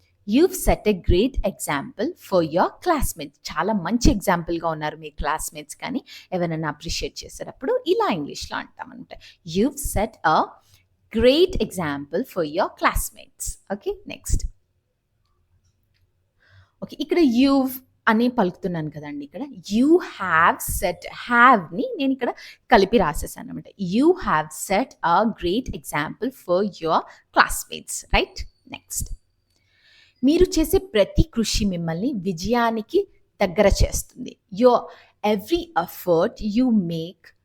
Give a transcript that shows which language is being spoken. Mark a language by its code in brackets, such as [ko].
[en] You've set a great example for your classmates. [te] చాలా మంచి ఎగ్జాంపుల్గా ఉన్నారు మీ క్లాస్మేట్స్ కానీ ఎవరైనా అప్రిషియేట్ చేసేటప్పుడు ఇలా ఇంగ్లీష్లో అంటామన్నమాట. [en] You've set a great example for your classmates. Okay, next. [te] Okay, ఇక్కడ you've అని పలుకుతున్నాను కదండి. ఇక్కడ యూ హ్యావ్ సెట్, హ్యావ్ని నేను ఇక్కడ కలిపి రాసేసాను అనమాట. [en] You have set a great example for your classmates, right? [te] Next, మీరు చేసే ప్రతి కృషి మిమ్మల్ని విజయానికి దగ్గర చేస్తుంది. [en] your every effort you make